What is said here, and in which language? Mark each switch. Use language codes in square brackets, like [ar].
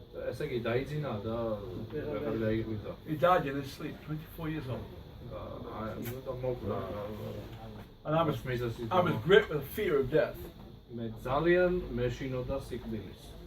[ka] ესე იგი დაიძინა და ვეღარ დაიღვიძა. [en] He died in his sleep, 24 years old. [ka] და მოკლა. [en] And I was gripped with the fear of death. [ka] მე ძალიან მეშინოდა სიკვდილის.